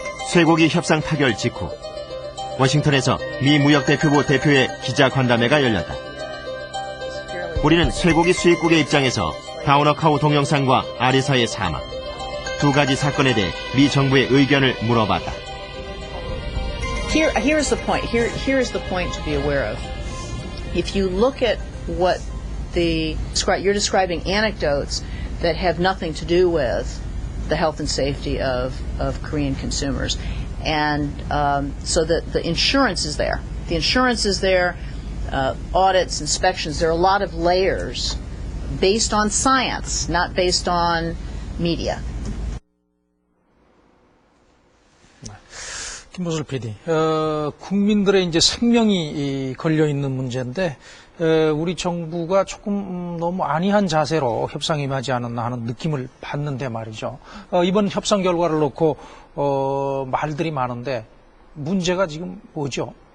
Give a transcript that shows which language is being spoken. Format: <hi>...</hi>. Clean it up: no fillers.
<ko>쇠고기 협상 타결 직후 워싱턴에서 미 무역대표부 대표의 기자간담회가 열렸다. 우리는 쇠고기 수입국의 입장에서 다우너 카우 동영상과 아리사의 사망 두 가지 사건에 대해 미 정부의 의견을 물어봤다.</ko> <en>Here's the point. Here's the point to be aware of. If you look at what you're describing anecdotes that have nothing to do with the health and safety of Korean consumers. And so the insurance is there. The insurance is there, audits, inspections. There are a lot of layers based on science, not based on media.</en> <ko>김보슬 PD, 국민들의 이제 생명이 걸려 있는 문제인데 우리 정부가 조금 너무 안이한 자세로 협상에 임하지 않았나 하는 느낌을 받는데 말이죠. 이번 협상 결과를 놓고 말들이 많은데 문제가 지금 뭐죠?</ko>